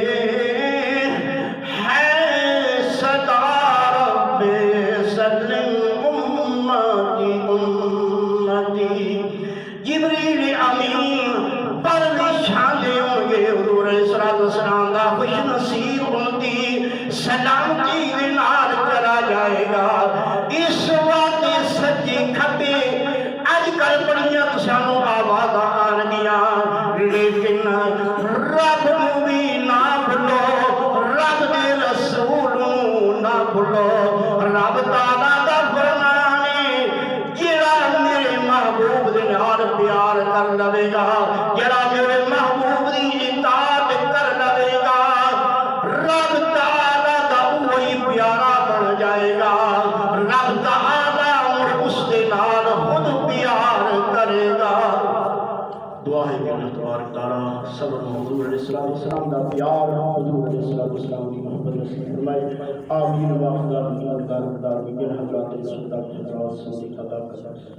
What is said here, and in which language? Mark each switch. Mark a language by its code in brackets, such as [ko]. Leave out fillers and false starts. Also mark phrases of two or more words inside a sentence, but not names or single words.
[pa] ہے صدا [ar] رب سلم امتی امتی [pa] جبریل امین پر نشانے ہوں گے حضور علیہ السلام دا خوش نصیب امتی سلامتی دے نال چلا جائے گا اس وقت سجی کھبے اج کل بڑیاں سانو آواز آن گیا لیکن رب نو بھی نہ بھولو رب دے رسول نو نہ بھولو رب تعالیٰ دا فرمان ہے جڑا میرے محبوب دے نال پیار کر لوے گا جڑا میرے محبوب دی اطاعت کر لوے گا رب تعالیٰ دا وہی پیارا بن جائے گا رب تعالیٰ اس دے نال خود پیار کرے گا دعا ہے کہ اللہ تبارک تعالیٰ سب حضور علیہ السلام دا پیار [ur] حضور علیہ السلام کی محبت نصیب فرمائے [pa] آمین [ar] واخر دعوانا ان الحمد للہ رب العالمین [pa] حضرات